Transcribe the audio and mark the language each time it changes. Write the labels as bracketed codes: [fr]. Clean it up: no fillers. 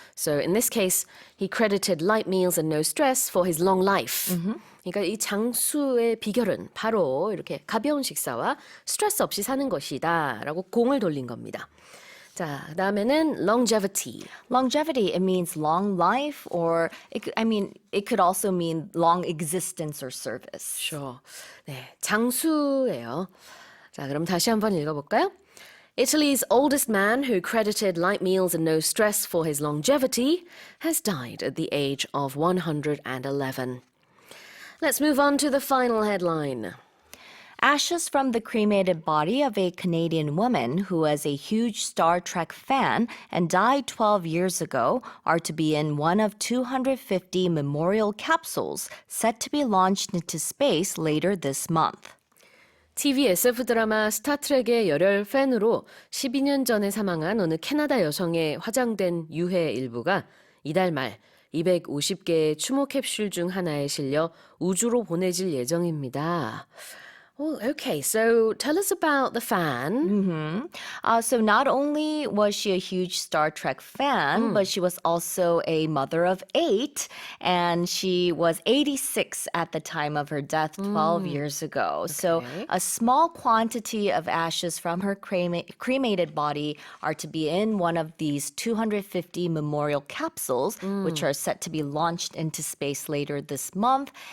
[en] So in this case, he credited light meals and no stress for his long life. [ko] 그러니까 이 장수의 비결은 바로 이렇게 가벼운 식사와 스트레스 없이 사는 것이다 라고 공을 돌린 겁니다. 자, 그다음에는 longevity. [en] Longevity, it means long life, or it could also mean long existence or service. Sure. [ko] 네, 장수예요. 자, 그럼 다시 한번 읽어볼까요? [en] Italy's oldest man, who credited light meals and no stress for his longevity, has died at the age of 111. Let's move on to the final headline. Ashes from the cremated body of a Canadian woman who was a huge Star Trek fan and died 12 years ago are to be in one of 250 memorial capsules set to be launched into space later this month. [ko] TV SF 드라마 스타트rek의 열혈 팬으로 12년 전에 사망한 어느 캐나다 여성의 화장된 유해 일부가 이달 말 250개의 추모 캡슐 중 하나에 실려 우주로 보내질 예정입니다. [en] Oh, okay. So tell us about the fan. So not only was she a huge Star Trek fan, but she was also a mother of 8, and she was 86 at the time of her death 12 years ago. So Okay. a small quantity of ashes from her cremated body are to be in one of these 250 memorial capsules, which are set to be launched into space later this month.